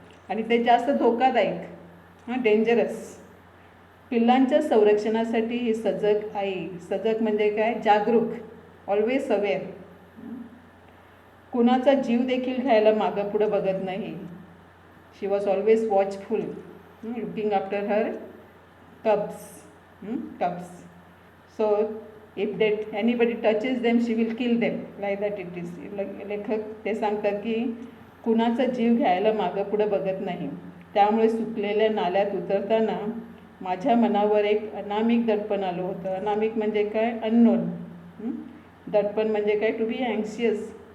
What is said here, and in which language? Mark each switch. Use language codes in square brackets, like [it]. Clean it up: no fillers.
[mr] आणि ते जास्त धोकादायक, डेंजरस. पिल्लांच्या संरक्षणासाठी ही सजग आई, सजग म्हणजे काय, जागरूक, [en] Always aware. [mr] कुणाचा जीव देखील घ्यायला मागं पुढं बघत नाही. [en] She was always watchful, looking after her cubs. So if that anybody touches them, she will kill them. Like that it is. [mr] लेखक ते सांगतात की कुणाचा जीव घ्यायला मागं पुढं बघत नाही. त्यामुळे सुकलेल्या नाल्यात उतरताना माझ्या मनावर एक अनामिक दडपण आलं होतं. अनामिक म्हणजे काय, अननोन. दडपण म्हणजे काय, [en] To be anxious.